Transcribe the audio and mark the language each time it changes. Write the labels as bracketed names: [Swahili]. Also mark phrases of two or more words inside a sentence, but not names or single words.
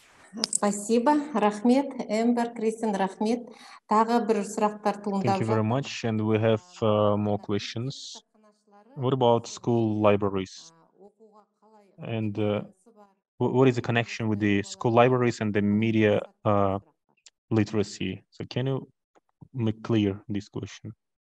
[Russian] Спасибо, [Kazakh] рахмет, Эмбер, Кристин, рахмет. Тағы бір сұрақтар туындап [English] Thank you very much. And we have more questions. What about school libraries? And what is the connection with the school libraries and the media literacy? So can you make clear this question?